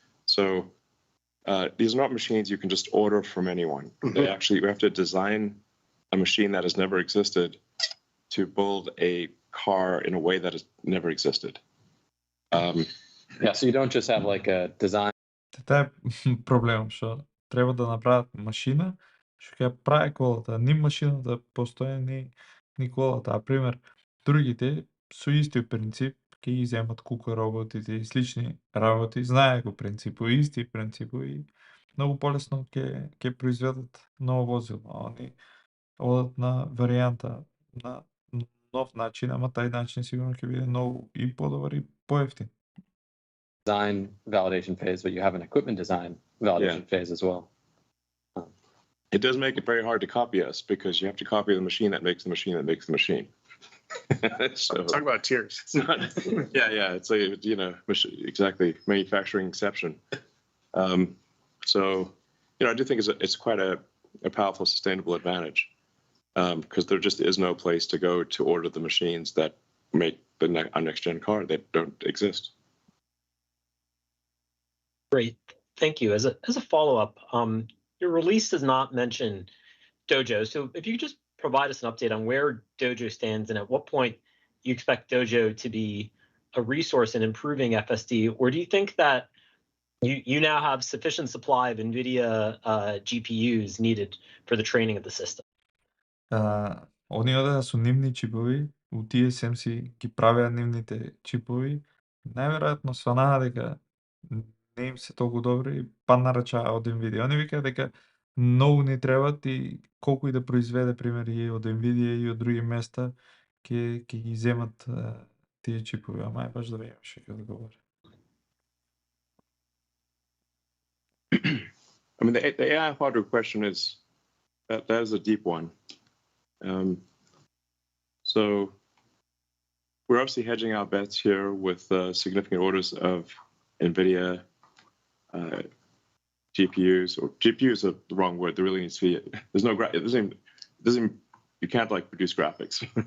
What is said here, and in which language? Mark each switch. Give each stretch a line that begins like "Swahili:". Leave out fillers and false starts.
English: So these are not machines you can just order from anyone. They actually, you have to design a machine that has never existed to build a car in a way that has never existed. Yeah, so you don't just have like a design.
Macedonian: Тоа е проблем, што треба да направат машина што ќе прави колата. Ни машината постои, ни колата. А пример, другите со исти принцип ќе ги земат кука роботите и слични работи, знае го принципот, исти принципот и многу полесно ќе произведат ново возило. А они одат на варијанта на нов начин, ама тај начин сигурно ќе биде многу и подобар и поевтин.
English: Design validation phase, but you have an equipment design validation phase as well. It does make it very hard to copy us because you have to copy the machine that makes the machine that makes the machine. So, talk about tiers. It's not, it's like, exactly, manufacturing exception. So, I do think it's quite a powerful, sustainable advantage because there just is no place to go to order the machines that make the next gen car that don't exist. Great, thank you. As a follow-up, your release does not mention Dojo, so if you could just provide us an update on where Dojo stands and at what point you expect Dojo to be a resource in improving FSD, or do you think that you now have sufficient supply of NVIDIA GPUs needed for the training of the system?
Macedonian: Они одеа со нивни чипови, у TSMC ги правеа нивните чипови, најверојатно сванаа дека не им се толку добри, па нарачаа од NVIDIA. Они викаат дека многу ни требат и колку и да произведе, пример, и од NVIDIA и од други места, ќе ги земат тие чипови, ама е баш да видиме што ќе одговори.
English: I mean, the AI hardware question that is a deep one. So we're obviously hedging our bets here with significant orders of NVIDIA GPUs, or GPUs are the wrong word. There really needs to be, there's no, it doesn't even, you can't like produce graphics.